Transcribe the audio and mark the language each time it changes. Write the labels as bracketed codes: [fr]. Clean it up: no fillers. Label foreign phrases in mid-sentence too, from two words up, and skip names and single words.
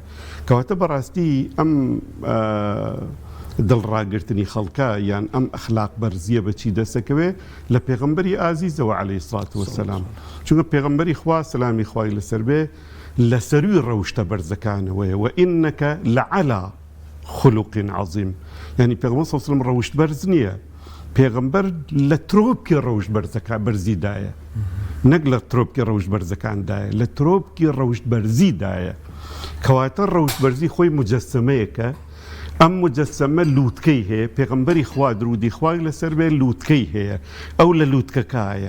[ckb] کەواتە بەڕاستی ئەم دڵڕاگرتنی خەڵکە یان ئەم ئەخلاق بەرزیە بەچی دەسەکەوێ لە پێغەمبەری ئازیزەوە [ar] عەلەیهی الصلاة والسلام، [ckb] چونکە پێغەمبەری خوا سەلامی خوای لەسەر بێ لەسەروی ڕەوشتە بەرزەکانەوەیە، [ar] وئینەکە لەعەلا خلق عظیم، [ckb] یعنی پێغەمبەر [ar] صلی الله علیه و سلم [ckb] ڕەوشت بەرز نییە، پێغەمبەر لە ترۆپکی ڕەوشت بەرزەکە بەرزیدایە، نەک لە ترۆپکی ڕەوشت بەرزەکاندایە، لە ترۆپکی ڕەوشت بەرزیدایە. کەواتە ڕەوشت بەرزی خۆی مجەسەمەیەکە، ئەم مجەسەمە لووتکەی هەیە، پێغەمبەری خوا درودی خوای لەسەر بێ لووتکەی هەیە، ئەو لە لووتکەکایە.